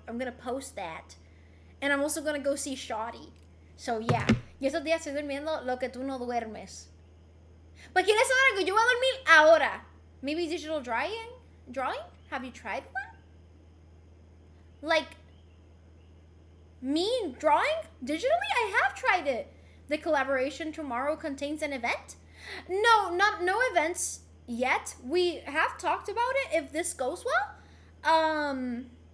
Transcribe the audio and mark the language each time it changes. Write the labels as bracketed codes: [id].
[en] I'm gonna post that, and I'm also gonna go see Shoddy. So yeah, [es] yo estos días estoy durmiendo lo que tú no duermes. Pues quieres saber algo, yo voy a dormir ahora. [en] Maybe digital drawing? Have you tried one? Like, me drawing digitally? I have tried it. The collaboration tomorrow contains an event? No events yet. We have talked about it if this goes well.